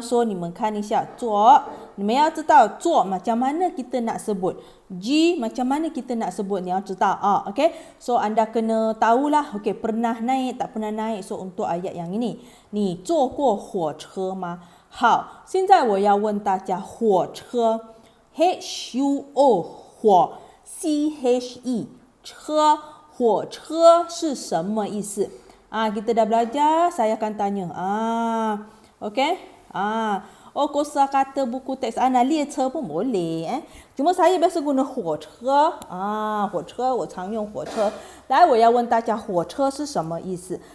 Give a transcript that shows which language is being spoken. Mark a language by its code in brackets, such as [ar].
[zh] So, 你们看一下坐， 你们要知道坐 [ms] macam mana kita nak sebut. G macam mana kita nak sebut, ni [zh] 要知道. [ms] Okey. So, anda kena tahulah. Okey, pernah naik, tak pernah naik. So, untuk ayat yang ini. [zh] 你坐过火车吗？好，现在我要问大家火车 H-U-O 火 C-H-E 车 火车是什么意思? [ms] Kita dah belajar, saya akan tanya. Okey. Kosa kata buku teks ana 列车 pun boleh. Cuma saya biasa guna 火车. [zh] 火车我常用火车. 来，我要问大家火车是什么意思?